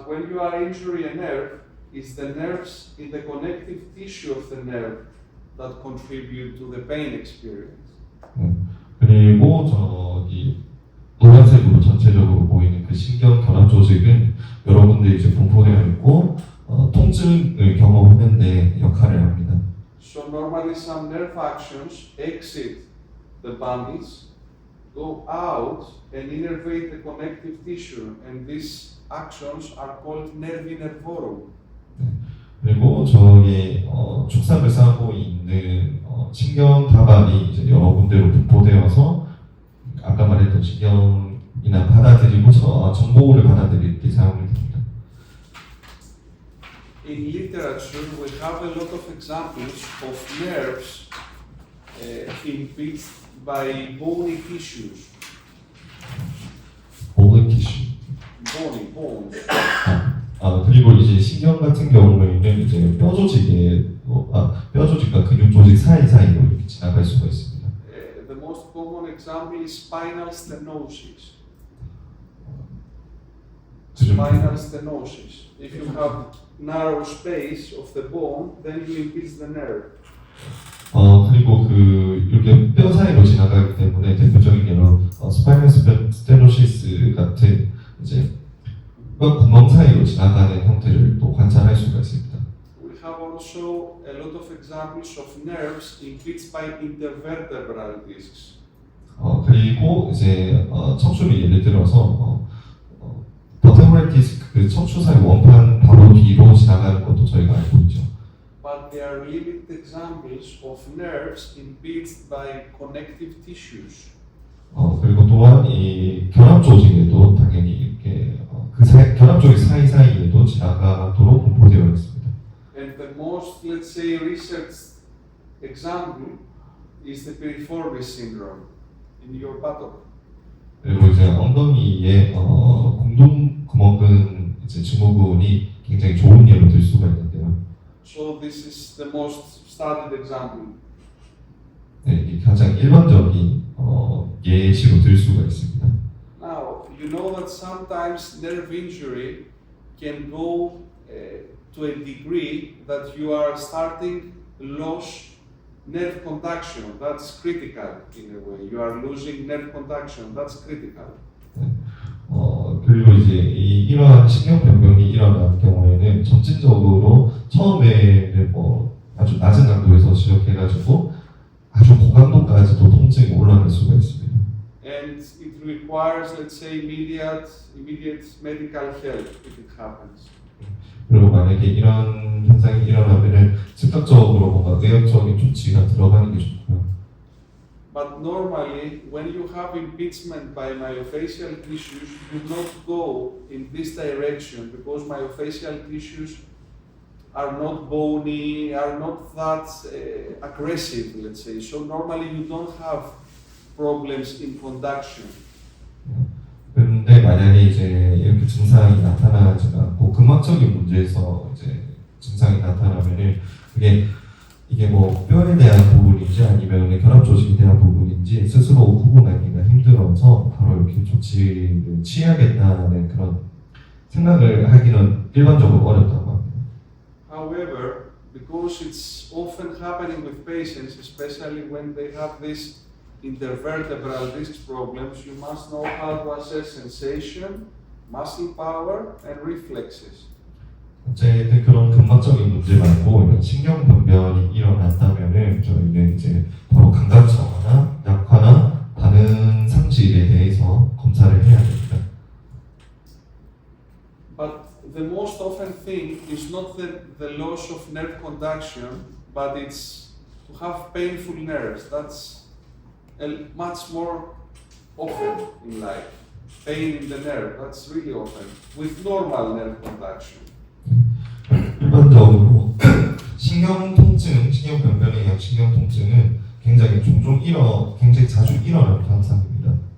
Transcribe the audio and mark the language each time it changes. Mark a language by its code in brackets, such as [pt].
[en] you are injuring a nerve, it's the nerves in the connective tissue of the nerve that contribute to the pain experience. [ko] 그리고 저기 노란색으로 전체적으로 보이는 그 신경 결합 조직은 여러분들이 이제 분포되어 있고 통증을 경험하는 데 역할을 합니다. [en] So normally some nerve actions exit the bundles, go out and innervate the connective tissue, and these actions are called nervi nervorum. [ko] 그리고 저기 축삭을 싸고 있는 신경 다발이 이제 여러 군데로 분포되어서 아까 말했던 신경이나 받아들이고 정보를 받아들일 때 사용이 됩니다. [en] In literature, we have a lot of examples of nerves impinged by bony tissues. bone tissue. Bones. [ko] 그리고 이제 신경 같은 경우에는 이제 뼈 조직과 근육 조직 사이사이로 이렇게 지나갈 수가 있습니다. [en] The most common example is spinal stenosis. Spinal stenosis. If you have narrow space of the bone, then you impinge the nerve. [ko] 그리고 이렇게 뼈 사이로 지나가기 때문에 대표적인 예로 스파이널 스테노시스 같은 이제 뼈 구멍 사이로 지나가는 형태를 또 관찰할 수가 있습니다. [en] We have also a lot of examples of nerves impinged by intervertebral discs. [ko] 그리고 이제 척추를 예를 들어서 버테브럴 디스크 그 척추 사이 원판 바로 뒤로 지나가는 것도 저희가 알고 있죠. [en] But there are limited examples of nerves impinged by connective tissues. [ko] 그리고 또한 이 결합 조직에도 당연히 이렇게 결합 조직 사이사이에도 지나가도록 분포되어 있습니다. [en] And the most, let's say, researched example is the piriformis syndrome in your buttock. [ko] 그리고 이제 엉덩이에 공동 구멍근 이제 증후군이 굉장히 좋은 예로 들 수가 있는데요. [en] So this is the most studied example. [ko] 네, 이게 가장 일반적인 예시로 들 수가 있습니다. [en] Now, you know that sometimes nerve injury can go to a degree that you are starting lose nerve conduction. That's critical in a way. You are losing nerve conduction. That's critical. [ko] 그리고 이제 이러한 신경병변이 일어나는 경우에는 점진적으로 처음에는 아주 낮은 강도에서 시작해가지고 아주 고강도까지도 통증이 올라갈 수가 있습니다. [en] And it requires, let's say, immediate medical help if it happens. [ko] 그리고 만약에 이런 현상이 일어나면은 즉각적으로 뭔가 의학적인 조치가 들어가는 게 좋고요. [en] But normally, when you have impeachment by myofascial tissues, you do not go in this direction because myofascial tissues are not bony, are not that aggressive, let's say. So normally you don't have problems in conduction. [ko] 그런데 만약에 이제 이렇게 증상이 나타나지 않고 근막적인 문제에서 이제 증상이 나타나면은 이게 뭐 뼈에 대한 부분인지 아니면 결합 조직에 대한 부분인지 스스로 구분하기가 힘들어서 바로 이렇게 조치를 취하겠다는 그런 생각을 하기는 일반적으로 어렵다고 합니다. [en] However, because it's often happening with patients, especially when they have these intervertebral disc problems, you must know how to assess sensation, muscle power, and reflexes. [ko] 어쨌든 그런 근막적인 문제 말고 이런 신경 변변이 일어난다면은 저희는 이제 바로 감각성화나 약화나 반응 상실에 대해서 검사를 해야 됩니다. [en] But the most often thing is not the loss of nerve conduction, but it's to have painful nerves. That's much more often in life. Pain in the nerve, that's really often, with normal nerve conduction. [ko] 일반적으로 신경 통증, 신경 변변에 의한 신경 통증은 굉장히 굉장히 자주 일어나는 현상입니다.